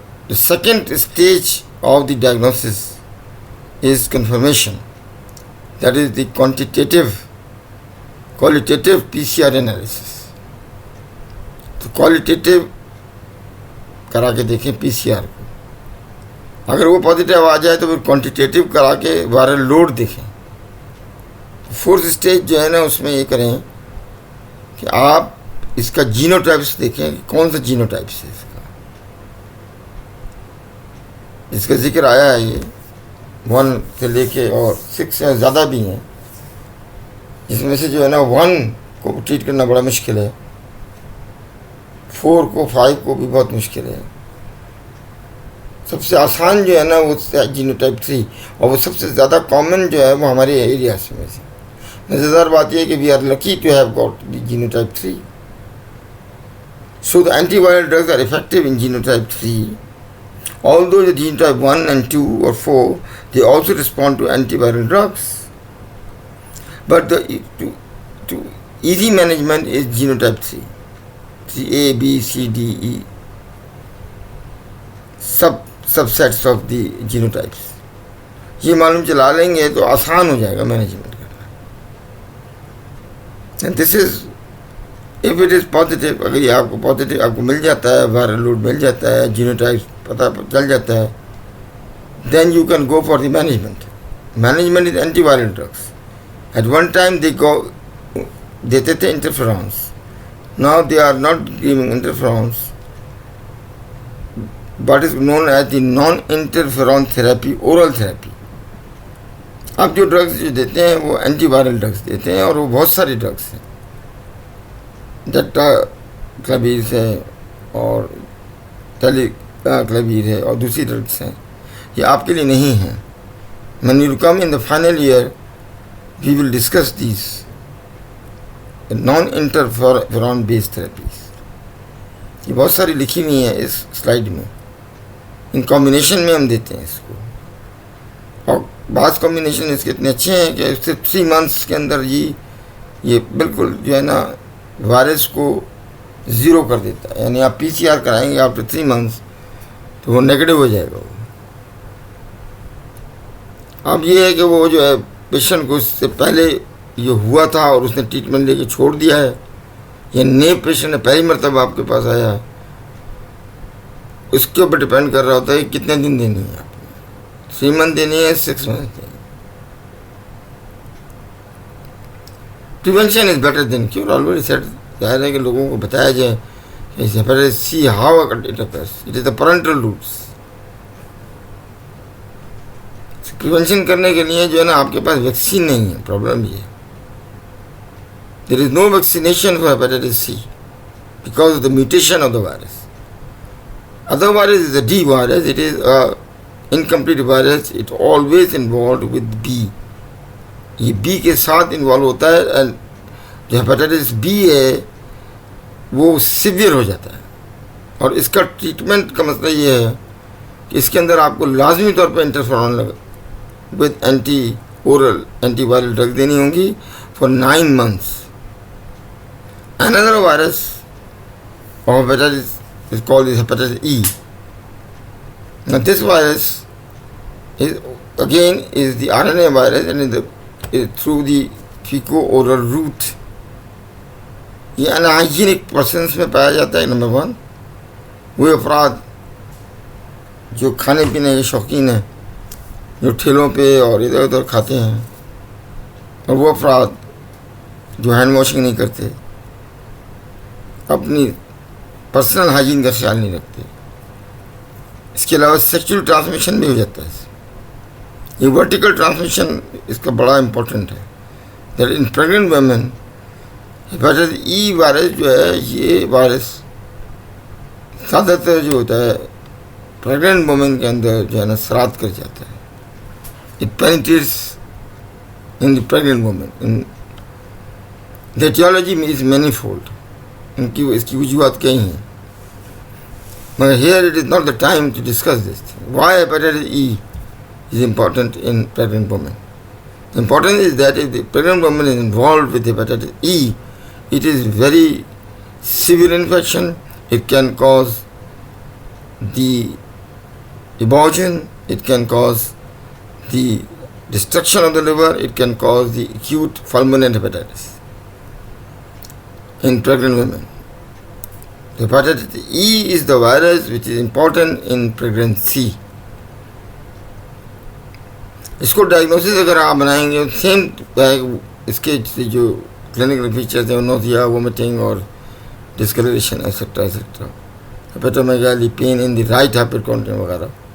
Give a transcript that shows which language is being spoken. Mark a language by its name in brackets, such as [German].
[English] The second stage of the diagnosis is confirmation. That is the qualitative PCR analysis. [Urdu] تو qualitative کرا کے دیکھیں پی C R کو, اگر وہ پازیٹیو آ جائے تو پھر کوانٹیٹیو کرا کے وائرل لوڈ دیکھیں. فورتھ اسٹیج جو ہے نا اس میں یہ کریں کہ آپ اس کا جینو ٹائپس دیکھیں کہ کون سا جینو ٹائپس ہے اس کا, جس کا ذکر آیا ہے. یہ 1 سے لے کے اور 6 سے زیادہ بھی ہیں, جس میں سے جو ہے نا 1 کو ٹریٹ کرنا بڑا مشکل ہے, 4 کو 5 کو بھی بہت مشکل ہے. سب سے آسان جو ہے نا وہ جینو ٹائپ 3, اور وہ سب سے زیادہ کامن جو ہے وہ ہمارے ایریاز میں سے. مزیدار بات یہ ہے کہ [English] We are lucky to have got the genotype 3. So the antiviral drugs are effective in genotype 3. Although the genotype 1 and 2 or 4, they also respond to antiviral drugs. But to easy management is genotype 3. A, B, C, D, E. Subsets of the genotypes. [Urdu] یہ معلوم چلا لیں گے تو آسان ہو جائے گا management کرنا. [English] and this is if it is positive, [Urdu] اگر یہ آپ کو پازیٹیو آپ کو مل جاتا ہے، وائرل لوڈ مل جاتا ہے، جینوٹائپ پتہ چل جاتا ہے، [English] Then you can go for the management. Management is antiviral drugs. At one time they گو [Urdu] دیتے تھے [English] Interferons. Now they are not giving interferons. what is known as the non-interferon therapy, oral therapy. [Urdu] اب جو ڈرگس جو دیتے ہیں وہ اینٹی وائرل ڈرگس دیتے ہیں، اور وہ بہت ساری ڈرگس ہیں. ڈیٹا کلبیر ہے اور ٹیلی کلبیر ہے اور دوسری ڈرگس ہیں. یہ آپ کے لیے نہیں ہیں. [English] when you come in the final year we will discuss these non-interferon based therapies. [Urdu] یہ بہت ساری لکھی ہوئی ہیں اس سلائڈ میں. ان کمبینیشن میں ہم دیتے ہیں اس کو، اور بعض کمبینیشن اس کے اتنے اچھے ہیں کہ اس سے 3 months کے اندر یہ بالکل جو ہے نا وائرس کو زیرو کر دیتا ہے. یعنی آپ PCR کرائیں گے آفٹر 3 months تو وہ نیگیٹو ہو جائے گا. اب یہ ہے کہ وہ جو ہے پیشنٹ کو اس سے پہلے یہ ہوا تھا اور اس نے ٹریٹمنٹ لے کے چھوڑ دیا ہے، یا نئے پیشنٹ ہے پہلی مرتبہ آپ کے پاس آیا ہے، اس کے اوپر ڈپینڈ کر رہا ہوتا ہے کہ کتنے دن دینی ہے. آپ نے 3 months دینی ہے، 6 months دینی ہے. [English] Prevention is better than cure. Already said. [Urdu] ظاہر ہے کہ لوگوں کو بتایا جائے کہ hepatitis see [English] How it occurs. It is the parenteral routes. [Urdu] Prevention کرنے کے لیے جو ہے نا آپ کے پاس ویکسین نہیں ہے. پرابلم یہ ہے [English] there is no vaccination for hepatitis C because of the mutation of the virus. Other virus is a D virus. It is a incomplete virus. It always involved with B. [Urdu] یہ B کے ساتھ involve ہوتا ہے. and جو hepatitis B ہے وہ severe ہو جاتا ہے، اور اس کا ٹریٹمنٹ کا مسئلہ یہ ہے کہ اس کے اندر آپ کو لازمی طور پر انٹرفیرون with anti oral anti viral drug دینی ہوں گی [English] for 9 months. Another virus of hepatitis is called hepatitis E. Now this virus is again the RNA virus, and is through the fecal-oral route. [Urdu] یہ انہائجینک پرسنس میں پایا جاتا ہے. Number 1 وہ افراد جو کھانے پینے کے شوقین ہیں، جو ٹھیلوں پہ اور ادھر ادھر کھاتے ہیں، اور وہ افراد جو ہینڈ واشنگ نہیں کرتے، اپنی پرسنل ہائجین کا خیال نہیں رکھتے. اس کے علاوہ سیکچول ٹرانسمیشن بھی ہو جاتا ہے. یہ ورٹیکل ٹرانسمیشن اس کا بڑا امپورٹنٹ ہے. [English] that in pregnant women [Urdu] hepatitis E virus جو ہے، یہ وائرس زیادہ تر جو ہوتا ہے پریگننٹ وومن کے اندر جو ہے نا سرات کر جاتا ہے. [English] It penetrates in the pregnant woman. The aetiology is manifold. [Urdu] اس کی وجوہات کئی ہیں، مگر [English] Here it is not the time to discuss this thing. Why hepatitis E is important in pregnant women. The important is that if the pregnant woman is involved with hepatitis E, it is very severe infection. It can cause the abortion, it can cause the destruction of the liver, it can cause the acute fulminant hepatitis in pregnant women. Hepatitis E is the virus which is important in pregnancy. [Urdu] اس کو diagnosis اگر آپ بنائیں گے، same اس کے جو clinical features ہیں، نوزیا، vomiting اور ڈسکلریشن etcetera etcetera, ہیپیٹومیگالی، pain ان دی right ہائپرکونٹین وغیرہ.